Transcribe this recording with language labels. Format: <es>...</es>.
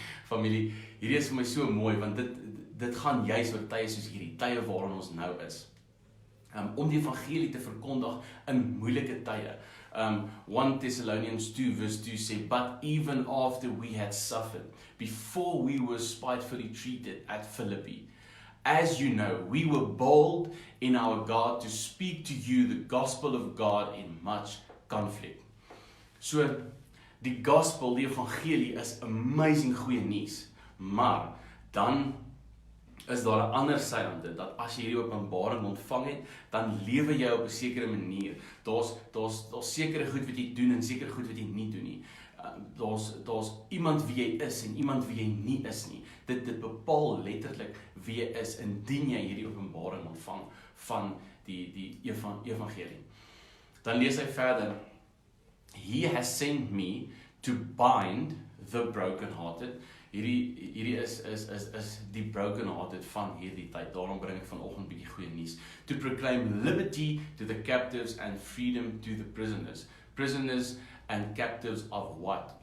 <af>Familie, hierdie is vir my so mooi, want dit gaan juis oor tye soos hierdie, tye waarin ons nou is. Om die evangelie te verkondig in moeilike tye.</af> <en>1 Thessalonians 2 verse 2 sê, but even after we had suffered, before we were spitefully treated at Philippi, as you know, we were bold in our God to speak to you the gospel of God in much conflict.</en> <af>So, die gospel, die evangelie is amazing goeie nuus, maar dan is daar 'n ander sy aan dit, dat as jy hierdie openbaring ontvang het, dan lewe jy op 'n sekere manier. Daar's sekere goed wat jy doen en sekere goed wat jy nie doen nie. Daar's iemand wie jy is en iemand wie jy nie is nie. Dit bepaal letterlik wie jy is indien jy hierdie openbaring ontvang van die evangelie. Dan lees hy verder:</af> <en>He has sent me to bind the brokenhearted.</en> <af>Hierdie is die brokenhearted van hierdie tyd. Daarom bring ek vanoggend 'n bietjie goeie nuus.</af> <en>To proclaim liberty to the captives and freedom to the prisoners. Prisoners and captives of what?</en>